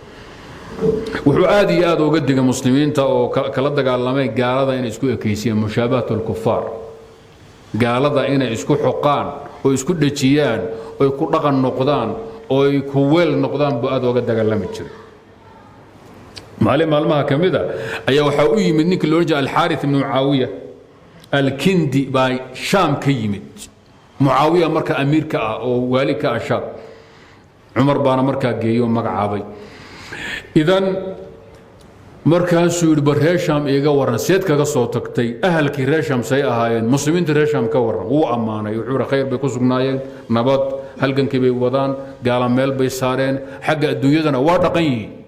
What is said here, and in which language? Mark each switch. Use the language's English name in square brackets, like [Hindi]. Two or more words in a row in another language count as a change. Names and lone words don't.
[Somali] wuxuu aad iyo aad uga digay muslimiinta oo kala dagaalamay gaalada inay isku ekeysiyeen [Arabic] مشابهة الكفار [Somali] gaalada inay isku xoqaan oo isku dhajiyaan oo ku dhaqan noqdaan oo ku weel noqdaan buu aad uga dagaalami jiray maalmaha kamida ayaa waxa uu yimid ninkii loo jeeday al-Harith ibn Muawiya al-Kindi bay Sham ka yimid Muawiya marka amiirka ah oo waalika ashab Umar baana marka geeyo magacaabay idan markaasuu yidhi bar reer Shaam iiga waran seed kaga soo tagtay ahalkii reer Shaam say ahaayeen muslimiinta reer Shaam ka waran wuu ammaanay wuxuu khayr bay ku sugnaayeen nabad halgankii bay wadaan gaala meel bay saareen xagga adduunyadana waa dhaqan yihiin